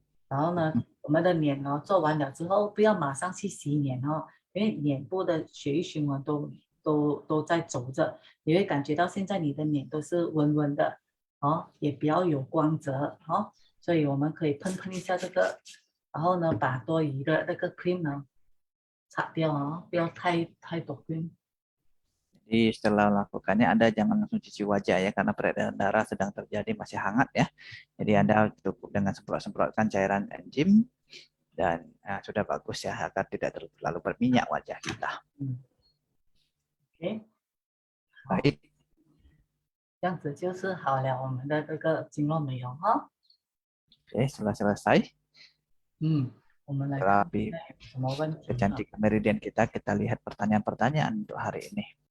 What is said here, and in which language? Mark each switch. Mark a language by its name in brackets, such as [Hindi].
[Chinese] 然后呢，我们的脸哦做完了之后，不要马上去洗脸哦，因为脸部的血液循环都在走着，你会感觉到现在你的脸都是温温的哦，也比较有光泽哦，所以我们可以喷一下这个，然后呢把多余的那个 cream 呢擦掉哦，不要太多 cream。 [Indonesian] Jadi setelah melakukannya, Anda jangan langsung cuci wajah ya, karena peredaran darah sedang terjadi, masih hangat ya. Jadi Anda cukup dengan semprot-semprotkan cairan enzim, dan sudah bagus ya, agar tidak terlalu berminyak wajah kita. OK， Baik. [Chinese] 这样子就是好了，我们的这个经络美容哈。 [Indonesian] Oke, setelah selesai, [Chinese] 我们来 [Indonesian] setelah [Chinese] 看有什么问题。 [Indonesian] kecantikan meridian kita lihat pertanyaan-pertanyaan untuk hari ini.